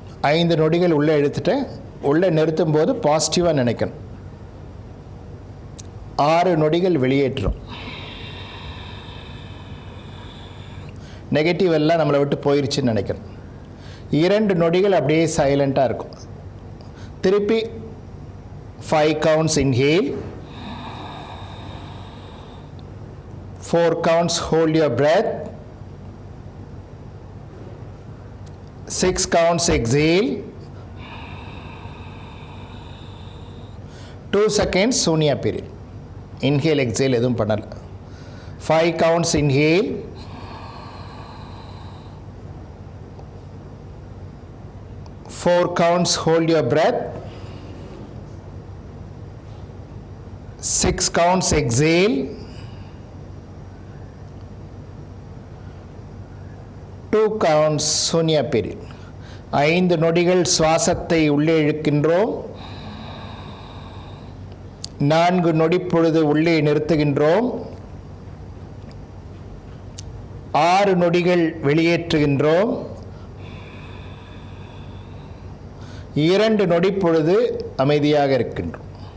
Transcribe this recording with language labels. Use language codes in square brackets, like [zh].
[ta] 5 நொடிகள் உள்ளே இழுத்துட்டு உள்ளே நிறுத்தும் போது பாசிட்டிவாக நினைக்கணும். 6 நொடிகள் வெளியேற்றும். நெகட்டிவ் எல்லாம் நம்மளை விட்டு போயிடுச்சுன்னு நினைக்கணும். 2 நொடிகள் அப்படியே சைலண்ட்டாக இருக்கும். திருப்பி [en] 5 counts inhale, 4 counts hold your breath, 6 counts exhale, 2 seconds சூன்யா period. [ta] Inhale exhale எதுவும் பண்ணல. [en] 5 counts inhale, 4 counts hold your breath, 6 counts exhale, 2 counts சூன்யா period. [ta] 5 நொடிகள் சுவாசத்தை உள்ளே இழுக்கின்றோம், 4 நொடி பொழுது உள்ளே நிறுத்துகின்றோம், 6 நொடிகள் வெளியேற்றுகின்றோம், 2 நொடி பொழுது அமைதியாக இருக்கின்றோம்.